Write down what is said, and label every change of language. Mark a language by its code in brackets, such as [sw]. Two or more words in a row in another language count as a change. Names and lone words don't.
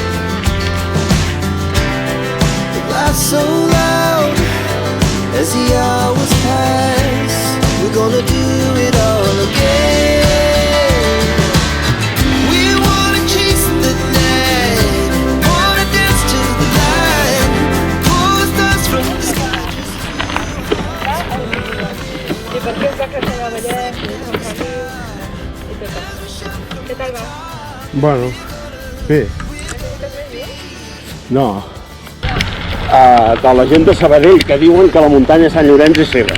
[en] The laughs so loud as the hours pass. We're gonna do it all again. We wanna chase the night, wanna dance to the light, pull the stars from the sky. [ca] Què tal va? Bueno, bé. No. De la gent de Sabadell que diuen que la muntanya Sant Llorenç és seva.